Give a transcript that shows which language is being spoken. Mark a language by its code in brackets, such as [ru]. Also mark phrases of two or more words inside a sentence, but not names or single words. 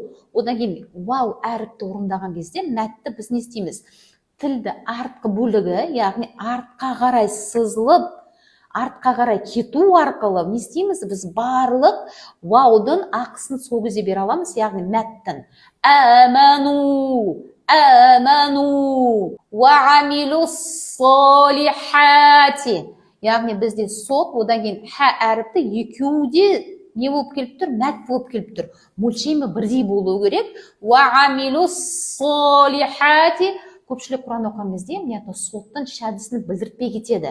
[kk] Одан кейін вау әріпті орындаған кезде мәтті біз не істейміз? Тілді артқы бөлігі, яғни артқа қарай сызылып, артқа қарай кету арқылы не істейміз? Біз барлық ваудың ақысын сол кезде бере аламыз, яғни мәттің. [ar] آمنوا، آمنوا، وعملوا الصالحات. [kk] Яғни бізде сот, одан кейін ха әріпті екеуде не болып келіп тұр? Мәт болып келіп тұр. Мөлшемі бірдей болу керек. [ar] وعملوا الصالحات. [kk] Көпшілік Құран оқыған кезде соттың шәдісін білдіртпей кетеді.